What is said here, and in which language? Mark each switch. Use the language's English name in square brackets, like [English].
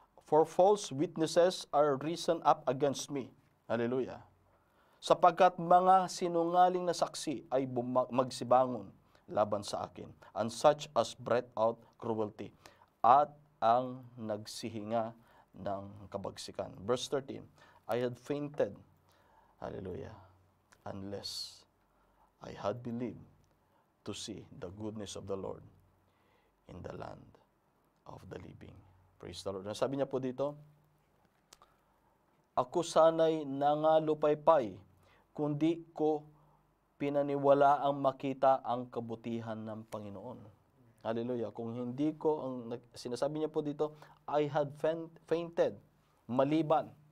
[English] For false witnesses are risen up against me. Hallelujah. [Filipino] Sapagkat mga sinungaling na saksi ay magsibangon laban sa akin, [English] and such as breath out cruelty, [Filipino] at ang nagsihinga ng kabagsikan. [English] Verse 13, I had fainted, hallelujah, unless I had believed to see the goodness of the Lord in the land of the living. Praise the Lord. [Filipino] Sabi niya po dito, ako sana'y nangalupaypay, kundi ko pinaniwala ang makita ang kabutihan ng Panginoon. Hallelujah. Kung hindi ko, sinasabi niya po dito, [English] I had fainted, [Filipino] maliban.